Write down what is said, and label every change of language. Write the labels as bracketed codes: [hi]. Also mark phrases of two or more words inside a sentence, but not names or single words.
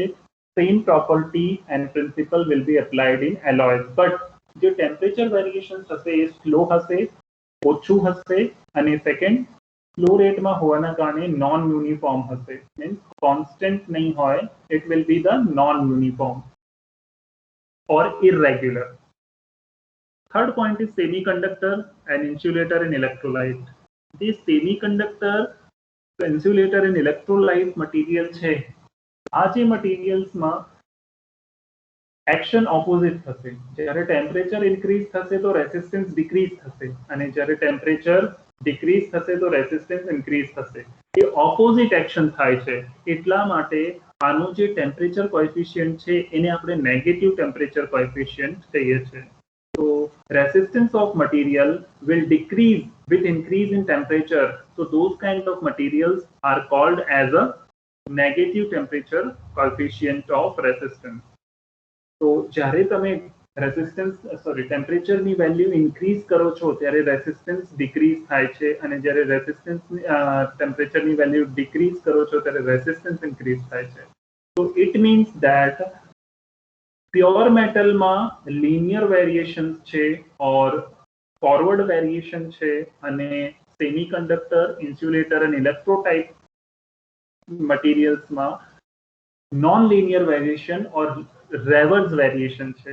[en] same property and principle will be applied in alloys. [gu] બટ જે [en] temperature variation [gu] થશે એ સ્લો હશે, ઓછું હશે, અને સેકન્ડ સ્લો રેટમાં હોવાના કારણે [en] non uniform [gu] હશે. [en] means constant [gu] નહીં હોય. [en] it will be the non uniform or irregular. Third point is semiconductor and insulator and electrolyte. The semiconductor, insulator and electrolyte material [gu] છે, આ જે મટીરિયલ્સમાં [en] action opposite [gu] થશે. જ્યારે [en] temperature increase [gu] થશે તો [en] resistance decrease [gu] થશે, અને જ્યારે [en] temperature decrease [gu] થશે તો [en] resistance increase [gu] થશે. એ [en] opposite action [gu] થાય છે. એટલા માટે આનું જે [en] temperature coefficient [gu] છે એને આપણે [en] negative temperature coefficient [gu] કહીએ છીએ. [en] તો resistance of material will decrease with increase in temperature. So those kind of materials are called as a negative temperature coefficient of resistance. [gu] તો જ્યારે તમે ટેમ્પરેચરની [en] value increase [gu] કરો છો ત્યારે [en] resistance decrease [gu] થાય છે, અને જ્યારે ટેમ્પરેચરની [en] value decrease [gu] કરો છો ત્યારે [en] resistance increase [gu] થાય છે. તો [en] it means that pure [gu] મેટલમાં [en] linear variation [gu] છે [en] or forward variation [gu] છે, અને સેમિકન્ડક્ટર, ઇન્સ્યુલેટર અને ઇલેક્ટ્રોટાઇપ મટીરિયલ્સમાં [en] non linear variation or reverse variation [gu] છે.